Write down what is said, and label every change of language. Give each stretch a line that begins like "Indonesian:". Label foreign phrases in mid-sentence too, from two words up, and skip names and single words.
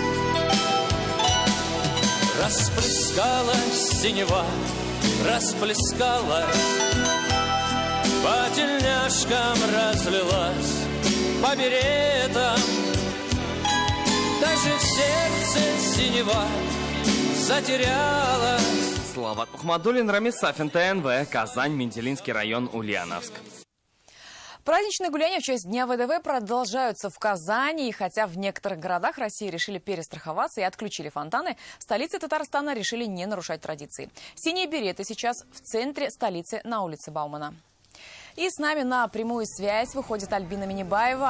Russian: Расплескалась синева, расплескалась, по тельняшкам разлилась, по беретам. Даже в сердце синева затерялась. Салават Мухаммадуллин, Рамис Сафин, ТНВ, Казань, Менделинский район, Ульяновск. Праздничные гуляния в честь Дня ВДВ продолжаются в Казани. И хотя в некоторых городах России решили перестраховаться и отключили фонтаны, в столице Татарстана решили не нарушать традиции. Синие береты сейчас в центре столицы на улице Баумана. И с нами на прямую связь выходит Альбина Минибаева.